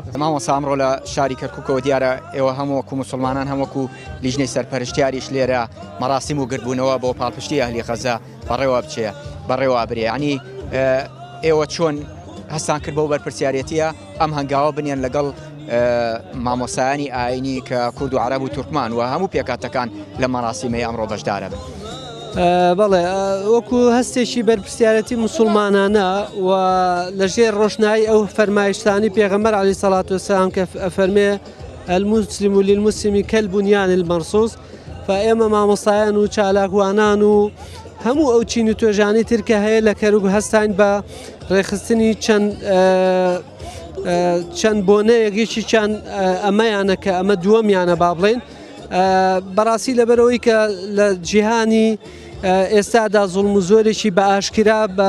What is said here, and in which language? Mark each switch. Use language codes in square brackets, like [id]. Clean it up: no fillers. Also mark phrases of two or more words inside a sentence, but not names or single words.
[ckb] مامۆستا ئەمڕۆ لە شاری کەرکووکەوە دیارە ئێوە هەمووەکو مسلمانان هەموەکو لیژنەی سەرپەرشتیاریش لێرە مەراسیم و گربوونەوە بۆ پاڵپشتی ئەهلی غەزە بەڕێوە بچێ بەڕێوە برێ ینی ئێوە چۆن هەستان کرد بۆ بەرپرسیارەتیە ئەم هەنگاوە بنیان لەگەڵ مامۆسایانی ئاینی کە کورد و عەرەب و تورکمان و هەموو پێکاتەکان لە مەراسیمەی ئەمڕۆ بەشدارە بن بەڵێ وەکو هەستێکی بەرپرسیارەتی مسلمانانە و لەژێر ڕۆشنایی ئەو فەرمایشتانی پێغەمبەر عەلەیهی سەڵات وەسەلام کە ئەفەرمێ [ar] المسلم للمسلم كالبنيان المرصوص [ckb] فئێمە مامۆستایان و چالاکوانان و هەموو ئەو چین و توێژانی ترکە هەیە لە کەرکووک هەستان بە ڕێخستنی چەند بۆنەیەکیشی چەند ئەمەیانە کە ئەمە دووەمیانە با بڵێن بەڕاستی لەبەرەوەی کە لە جیهانی ئێستادا زوڵم و زۆرێکی بە ئاشکرا